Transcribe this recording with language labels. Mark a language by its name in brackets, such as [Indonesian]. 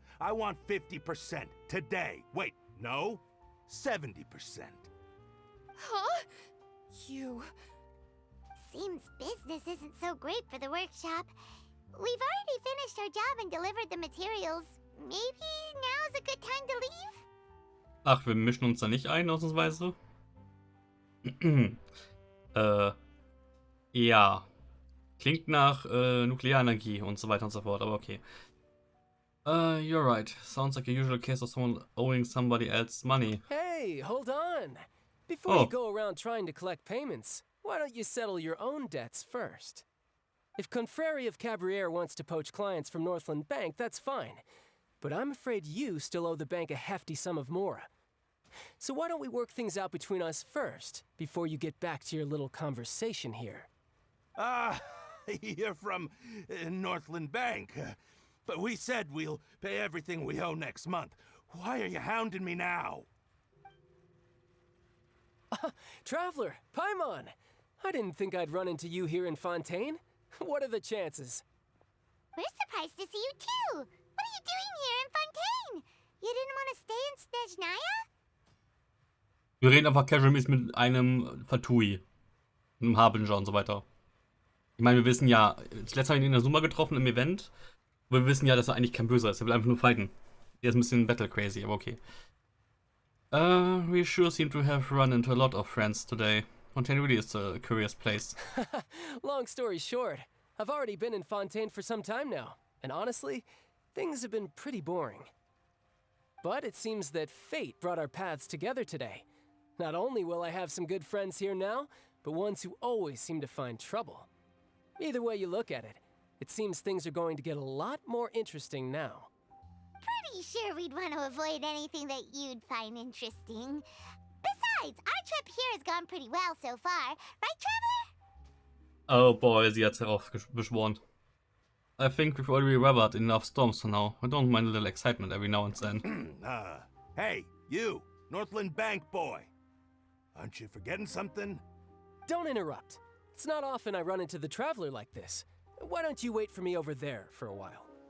[English] I want 50% today. Wait, no? 70%. Huh? You... Seems business isn't so great for the workshop. We've already finished our job and delivered the materials. Maybe now's a good time to leave? [German] Ach, wir mischen uns da nicht ein, ausnahmsweise? Ja. Klingt nach Nuklearenergie und so weiter und so fort, aber okay. [English] You're right. Sounds like a usual case of someone owing somebody else money. Hey, hold on. Before you go around trying to collect payments, why don't you settle your own debts first? If Confrérie of Cabriere wants to poach clients from Northland Bank, that's fine. But I'm afraid you still owe the bank a hefty sum of mora. So why don't we work things out between us first, before you get back to your little conversation here? You're from Northland Bank. But we said we'll pay everything we owe next month. Why are you hounding me now? Traveler, Paimon! I didn't think I'd run into you here in Fontaine. What are the chances? We're surprised to see you too. What are you doing here in Fontaine? You didn't want to stay in Snezhnaya? [German] Wir reden einfach casual-mäßig mit einem Fatui, einem Harbinger und so weiter. Ich meine, wir wissen ja, zuletzt haben wir ihn in der Summa getroffen im Event, aber wir wissen ja, dass er eigentlich kein Böser ist, er will einfach nur fighten. Er ist ein bisschen battle-crazy, aber okay. [English] We sure seem to have run into a lot of friends today. Fontaine really is a curious place. Long story short, I've already been in Fontaine for some time now, and honestly, things have been pretty boring. But it seems that fate brought our paths together today. Not only will I have some good friends here now, but ones who always seem to find trouble. Either way you look at it, it seems things are going to get a lot more interesting now. Pretty sure we'd want to avoid anything that you'd find interesting. Besides, our trip here has gone pretty well so far, right, Traveler? Oh boy, [German] sie hat's darauf beschworen. [English] I think we've already weathered enough storms for now. I don't mind a little excitement every now and then. Hey, you, Northland Bank boy. Aren't you forgetting something? Don't interrupt. It's not often I run into the Traveler like this. Why don't you wait for me over there for a while?